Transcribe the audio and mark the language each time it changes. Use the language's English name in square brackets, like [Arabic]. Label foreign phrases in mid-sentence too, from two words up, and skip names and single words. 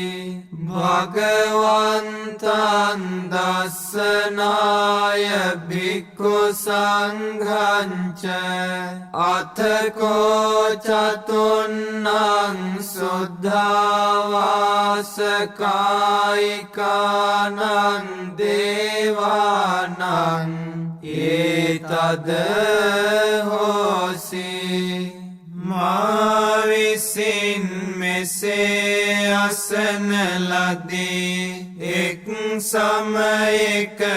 [Pali] භගවන්තං දස්සනාය භික්ඛු සංඝංච අතකෝ චතුන්නං සුද්ධාවාස කායිකානං දේවානං ඒතද [Sinhala] හෝසි මා විසින් මෙසේ අසන ලදී එක් සමයක